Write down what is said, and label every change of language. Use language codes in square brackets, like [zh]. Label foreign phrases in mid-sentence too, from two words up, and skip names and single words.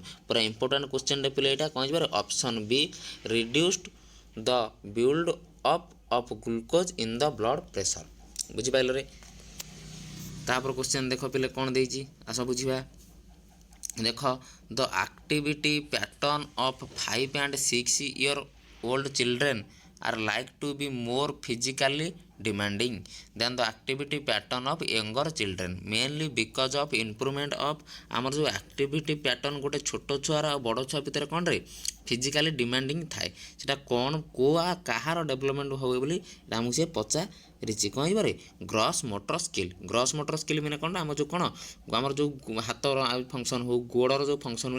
[or] ପୁରା ଇମ୍ପୋର୍ଟାଣ୍ଟ କ୍ୱେଶ୍ଚନ୍ଟେ ପିଲେ ଏଇଟା କ'ଣ ହେଇଯିବ [en] option B reduced the build up of glucose in the blood pressure. [or] ବୁଝିପାରିଲେ। ତାପରେ କ୍ୱେଶ୍ଚନ୍ ଦେଖ ପିଲେ କ'ଣ ଦେଇଛି ଆସ ବୁଝିବା। [en] ଦେଖ the activity pattern of 5 and 6 year old children are like to be more physically demanding than the activity pattern of younger children mainly because of improvement of [or] ଆମର ଯେଉଁ ଆକ୍ଟିଭିଟି ପ୍ୟାଟର୍ନ ଗୋଟେ ଛୋଟ ଛୁଆର ଆଉ ବଡ଼ ଛୁଆ ଭିତରେ କ'ଣରେ [en] physically demanding [or] ଥାଏ ସେଟା କ'ଣ କାହାର ଡେଭଲପମେଣ୍ଟ ହୁଏ ବୋଲି ଆମକୁ ସେ ପଚାରିଛି କ'ଣ ହେଇପାରେ [en] gross motor skill [or] ମାନେ କ'ଣ ଆମର ଯେଉଁ କ'ଣ ଆମର ଯେଉଁ ହାତର ଫଙ୍କସନ୍ ହଉ ଗୋଡ଼ର ଯେଉଁ ଫଙ୍କସନ୍ ହୁଏ